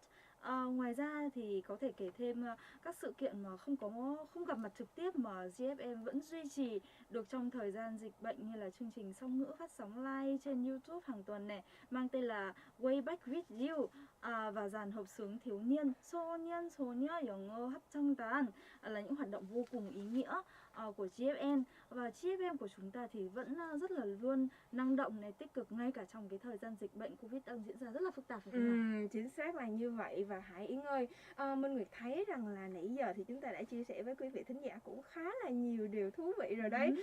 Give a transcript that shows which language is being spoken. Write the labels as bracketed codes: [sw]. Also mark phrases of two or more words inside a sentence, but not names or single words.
[vi] Ngoài ra thì có thể kể thêm các sự kiện mà không gặp mặt trực tiếp mà GFN vẫn duy trì được trong thời gian dịch bệnh, như là chương trình song ngữ phát sóng live trên YouTube hàng tuần này mang tên là Way Back with You, và dàn hợp xướng thiếu niên [ko] 소녀 영어 합창단 [vi] là những hoạt động vô cùng ý nghĩa của GFN. Và GFN của chúng ta thì vẫn rất là luôn năng động này, tích cực ngay cả trong cái thời gian dịch bệnh Covid đang diễn ra rất là phức tạp phải không nào? Chính xác là như vậy. Và Hải Yến ơi, Minh Nguyệt thấy rằng là nãy giờ thì chúng ta đã chia sẻ với quý vị thính giả cũng khá là nhiều điều thú vị rồi đấy.